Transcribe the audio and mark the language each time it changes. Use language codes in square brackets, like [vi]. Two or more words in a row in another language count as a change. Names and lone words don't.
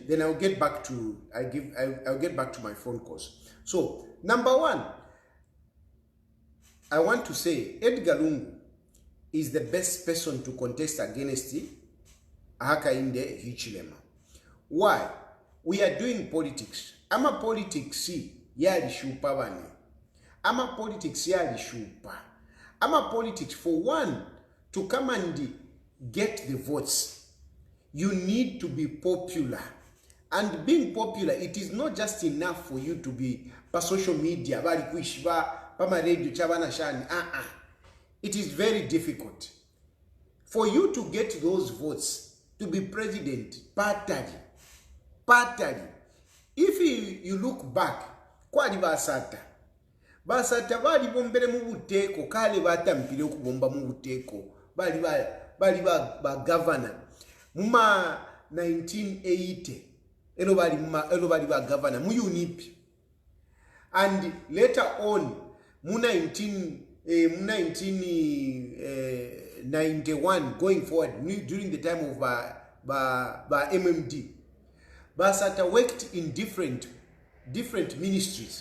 [en] Then I'll get back to I'll get back to my phone calls. So number one, I want to say Edgar Lungu is the best person to contest against Hakainde Hichilema. Why? We are doing politics. [bem] Ama politics yali shupa bane. Ama politics yali shupa. [en] Ama politics for one to come and get the votes, you need to be popular. And being popular, it is not just enough for you to be pa social media, it is very difficult. For you to get those votes to be president, partly. If you look back, [bem] kwali basata bali bombere mu buteko, kale batampire okubomba mu buteko, bali ba governor muma 1980 elo bali ba governor mu UNIP, [en] and later on mu 1991 going forward during the time of MMD, Basata worked in different ministries.